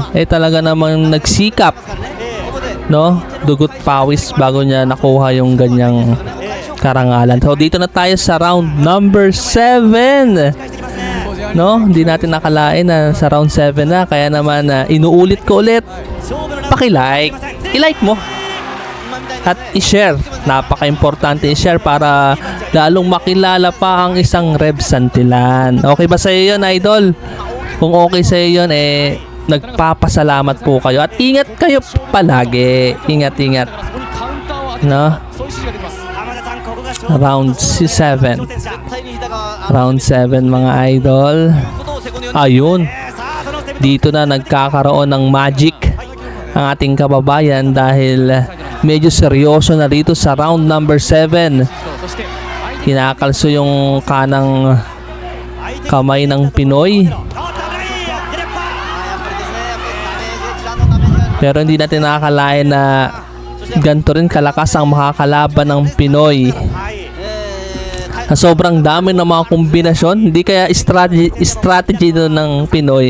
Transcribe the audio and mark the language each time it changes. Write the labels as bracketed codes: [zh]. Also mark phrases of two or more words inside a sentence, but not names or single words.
[tl] Eh talaga namang nagsikap, no? Dugot pawis bago niya nakuha yung ganyang karangalan. So dito na tayo sa [en] round number [tl] 7. No? Hindi natin nakalain na sa round 7 na. Kaya naman inuulit ko ulit. Paki-like. I-like mo. at i-share. Napaka-importante i-share para lalong makilala pa ang isang Reb Santillan. Okay ba sa iyo yun, idol? Kung okay sa iyo yun, nagpapasalamat po kayo at ingat kayo palagi. Ingat. [ja] そこにカウンターを当て [tl] No? [ja] そういう指示が出ます浜田さんここが勝負 Round 7. 挑戦者 [tl] Round 7 mga idol. Ayun. [ja] さあその攻め [tl] Dito na nagkakaroon ng magic ang ating kababayan dahil medyo seryoso na dito sa [en] round number [tl] 7. [ja] そして相手 [tl] Kinakalso yung kanang kamay ng Pinoy. Pero hindi natin nakakalain na ganito rin kalakas ang makakalaban ng Pinoy. [ja] はい [tl] Sa sobrang dami ng mga kombinasyon, hindi kaya strategy doon ng Pinoy.